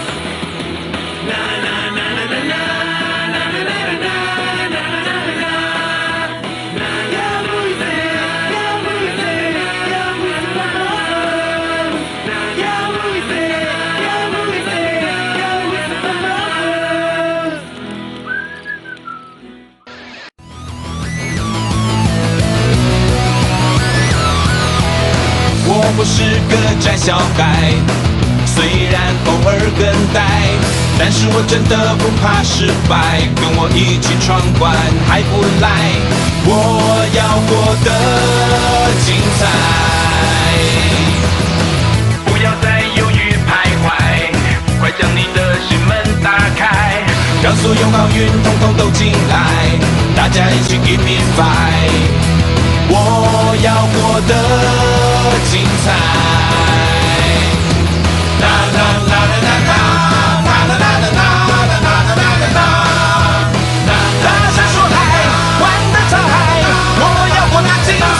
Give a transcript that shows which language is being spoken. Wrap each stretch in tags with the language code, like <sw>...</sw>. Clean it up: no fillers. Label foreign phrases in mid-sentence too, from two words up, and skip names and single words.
<ca>Na na na na na na na na na na na na na na. Ja vull ser famós. Ja vull ser famós.</ca> <zh>我不是个窄小孩，虽然偶尔更呆，但是我真的不怕失败，跟我一起闯关还不赖，我要活得精彩，不要再犹豫徘徊，快将你的心门打开，让所有好运统统都进来，大家一起</zh> <en>give me five。</en> <zh>我要活得精彩。啦啦啦啦啦啦啦啦啦啦啦啦啦。大声说来，玩得超嗨，我要活得精彩。</zh>